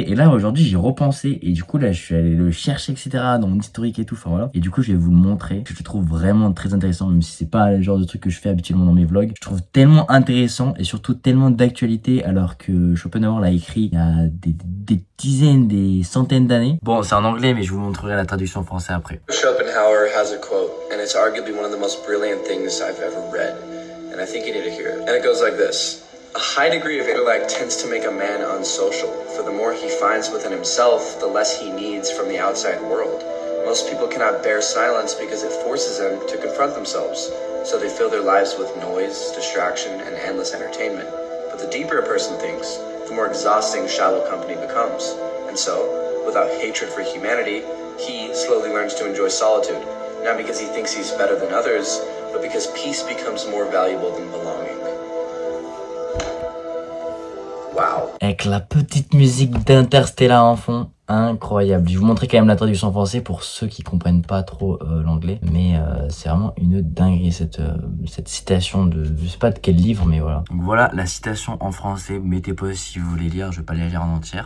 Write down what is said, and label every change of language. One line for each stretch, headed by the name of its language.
French: Et là, aujourd'hui, j'y repensé. Et du coup, là, je suis allé le chercher, etc. dans mon historique et tout. Enfin voilà. Et du coup, je vais vous le montrer. Que je trouve vraiment très intéressant. Même si c'est pas le genre de truc que je fais habituellement dans mes vlogs. Je trouve tellement intéressant et surtout tellement d'actualité. Alors que Schopenhauer l'a écrit il y a des dizaines, des centaines d'années. Bon, c'est en anglais, mais je vous montrerai la traduction en français après.
English: Schopenhauer has a quote, and it's arguably one of the most brilliant things I've ever read. And I think you need to hear it. And it goes like this. A high degree of intellect tends to make a man unsocial, for the more he finds within himself, the less he needs from the outside world. Most people cannot bear silence because it forces them to confront themselves, so they fill their lives with noise, distraction, and endless entertainment. But the deeper a person thinks, the more exhausting shallow company becomes. And so, without hatred for humanity, he slowly learns to enjoy solitude, not because he thinks he's better than others, but because peace becomes more valuable than belonging. Wow.
French: Avec la petite musique d'Interstellar en fond, incroyable. Je vais vous montrer quand même la traduction en français pour ceux qui comprennent pas trop l'anglais, mais c'est vraiment une dinguerie cette citation de, je sais pas de quel livre, mais voilà. Donc voilà la citation en français, mettez pause si vous voulez lire, je vais pas la lire en entière.